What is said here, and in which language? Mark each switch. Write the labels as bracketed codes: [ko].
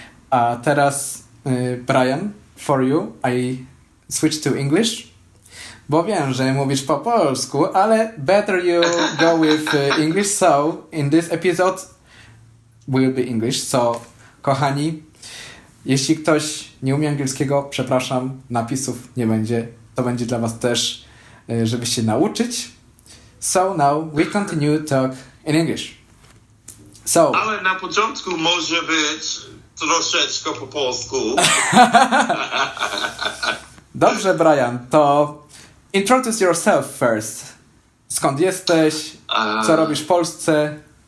[pl] A teraz, Brian, for you, I switch to English, bo wiem, że mówisz po polsku, ale better you go with English, so in this episode will be English. So, kochani, jeśli ktoś nie umie angielskiego, przepraszam, napisów nie będzie. To będzie dla Was też, żeby się nauczyć. [en] So now we continue talk in English. So. [pl] Ale na początku może być troszeczkę po polsku. Dobrze, Brian, to introduce yourself first. Skąd jesteś? Co robisz w Polsce?